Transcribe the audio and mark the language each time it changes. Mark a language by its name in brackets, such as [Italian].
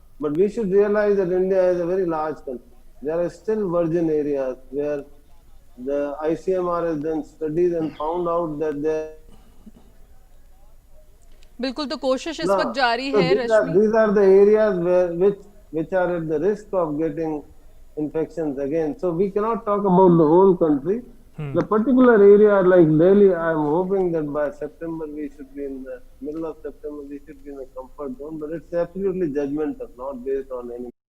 [English] But we should realize that India is a very large country. There are still virgin areas where the ICMR has done studies and found out that there. [Hindi] बिल्कुल, तो कोशिश इस वक्त जारी है रश्मि। [English] These are the areas which are at the risk of getting infections again. So we cannot talk about the whole country. The particular area like Delhi, I am hoping that by September we should be in the middle of September we should be in a comfort zone. But it's absolutely judgmental, not based on any.